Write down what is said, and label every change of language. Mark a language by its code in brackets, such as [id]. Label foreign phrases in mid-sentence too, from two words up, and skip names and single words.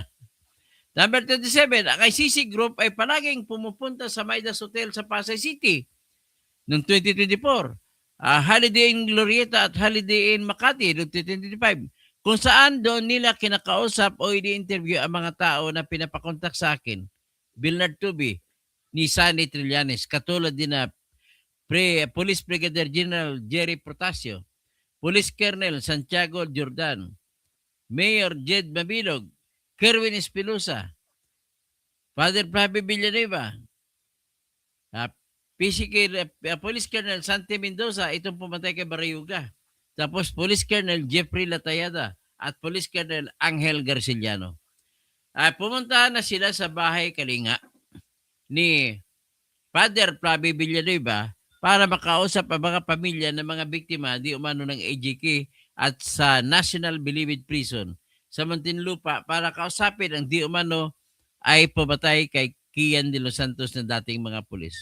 [tl] Number 27, ang ICC Group ay palaging pumupunta sa Midas Hotel sa Pasay City noong 2024. Holiday Inn Glorieta at Holiday Inn Makati noong 2025. Kung saan doon nila kinakausap o ini-interview ang mga tao na pinapakontak sa akin. Bernard Tubi, ni Sunny Trillanes, katulad din na Police Brigadier General Jerry Protasio, Police Colonel Santiago Jordan, Mayor Jed Mabilog, Kerwin Espinosa, Father Fabio Villanueva, Police Colonel Santi Mendoza, itong pumatay kay Barayuga. Tapos Police Colonel Jeffrey Latayada at Police Colonel Angel Garciliano. Pumunta na sila sa bahay Kalinga ni Father Fabio Villanueva para makausap ang mga pamilya ng mga biktima di umano ng AGK at sa National Bilibid Prison sa Muntinlupa para kausapin ang di umano ay pumatay kay Kian de los Santos na dating mga pulis.